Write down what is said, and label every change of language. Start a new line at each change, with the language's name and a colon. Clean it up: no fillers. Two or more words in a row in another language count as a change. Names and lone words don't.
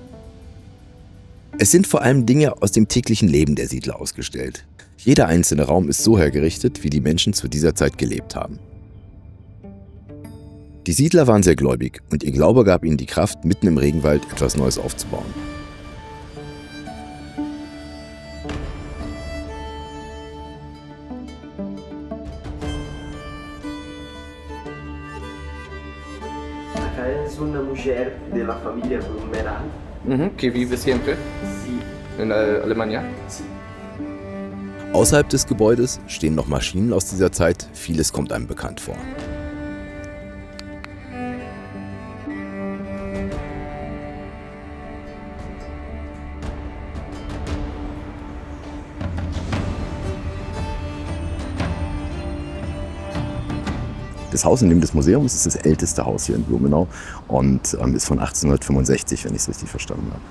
German: Es sind vor allem Dinge aus dem täglichen Leben der Siedler ausgestellt. Jeder einzelne Raum ist so hergerichtet, wie die Menschen zu dieser Zeit gelebt haben. Die Siedler waren sehr gläubig und ihr Glaube gab ihnen die Kraft, mitten im Regenwald etwas Neues aufzubauen.
Spanish: Es una mujer de la familia Blumenau. Que vive siempre Sí. en Alemania.
German: Außerhalb des Gebäudes stehen noch Maschinen aus dieser Zeit, vieles kommt einem bekannt vor. Das Haus, in dem das Museum ist, ist das älteste Haus hier in Blumenau und ist von 1865, wenn ich es richtig verstanden habe.